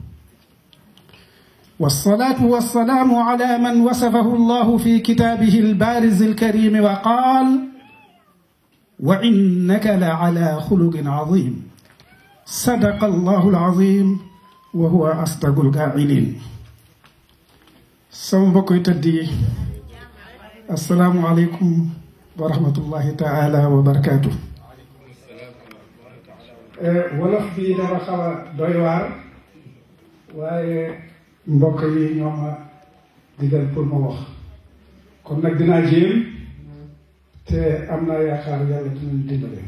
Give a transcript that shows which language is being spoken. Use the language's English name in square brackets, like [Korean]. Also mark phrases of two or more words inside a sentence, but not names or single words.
[Arabic] والصلاة والسلام على من وصفه الله في كتابه البارز الكريم وقال وإنك لعلى خلق عظيم صدق الله العظيم وهو أصدق القائلين [Wolof] sama mbokk yi tëdd yi [Arabic] السلام عليكم ورحمة الله تعالى وبركاته. [Wolof] wolof bi dafa xaw a doy waar waaye mbokk yi ñoo ma digal [French] pour ma [Wolof] wax kon nag dinaa jéem te am naa yaakaar yàlla dinañu dimbale.